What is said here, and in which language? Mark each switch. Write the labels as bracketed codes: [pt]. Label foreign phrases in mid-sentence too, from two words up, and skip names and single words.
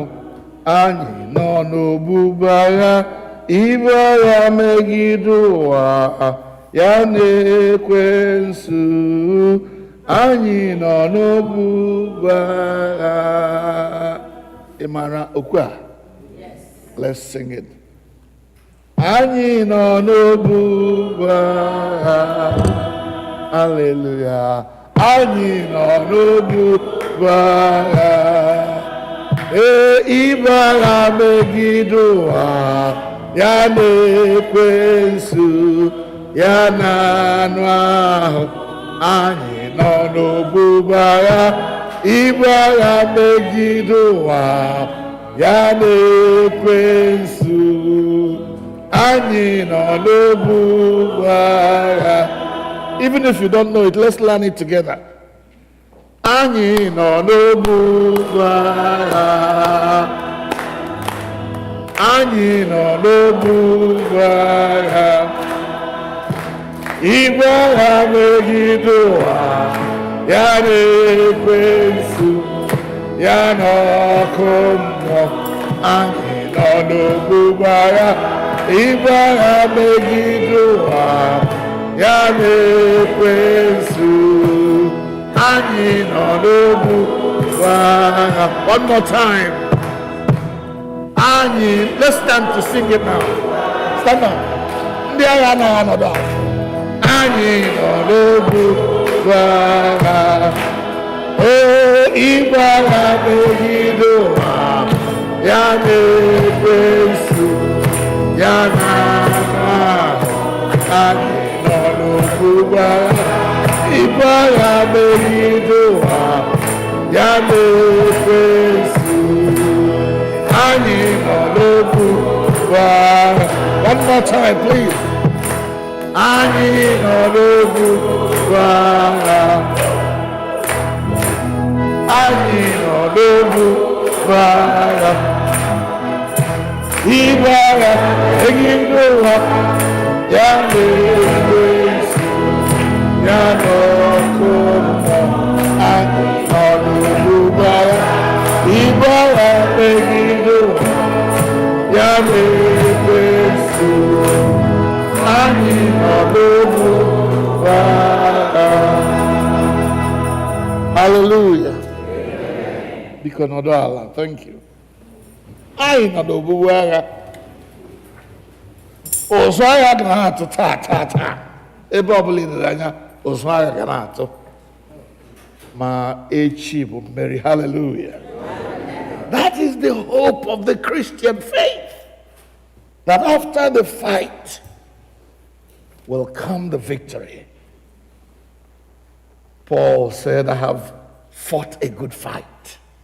[ig] Anyị nọ n'ogbugbu agha, ibu agha megide ụwa ya na ekwensu anyị nọ n'ogbugbu agha. Ị mara okwu a? [en] Let's sing it. [ig] Anyị nọ n'ogbugbu agha. Hallelujah. Anyị nọ n'ogbugbu agha. Ibu agha megide ụwa, ya na ekwensu, ya na anụ ahụ. Anyị nọ n'ogbugbu agha. Ibu agha megide ụwa, ya na ekwensu. Anyị nọ n'ogbugbu agha. [en] Even if you don't know it, let's learn it together. [ig] Anyị nọ n'ogbugbu agha. Anyị nọ n'ogbugbu agha. Ibu agha megide ụwa, ya na ekwensu, ya na ọkụ mmụọ. Anyị nọ n'ogbugbu agha. Ibu agha megide ụwa, ya na ekwensu. Anyị nọ n'ogbugbu agha. [en] One more time. Let's stand to sing it now. Stand up. [ig] Ndị agha anaghị anọdụ ala. Anyị nọ n'ogbugbu agha. Ibu agha megide ụwa, ya na ekwensu, ya na anụ ahụ. Anyị nọ n'ogbugbu agha. Ibu agha megide ụwa, ya na ekwensu. Anyị nọ n'ogbugbu agha. [en] One more time, please. [ig] Anyị nọ n'ogbugbu agha. Anyị nọ n'ogbugbu agha. Ibu agha megide ụwa, ya na ekwensu, ya na ọkụ mmụọ. Anyị nọ n'ogbugbu agha. Ibu agha megide ụwa, ya na ekwensu. Anyị nọ n'ogbugbu agha. Hallelujah. Biko nọdụ ala. [en] Thank you. [ig] Anyị nọ n'ogbugbu agha. Ụzụ agha ga na-atụ taa. Ebe ọbụla ịdịrị anya, ụzụ agha ga na-atụ. Ma echi bụ mmeri. Hallelujah. [en] That is the hope of the Christian faith. That after the fight will come the victory. Paul said, I have fought a good fight.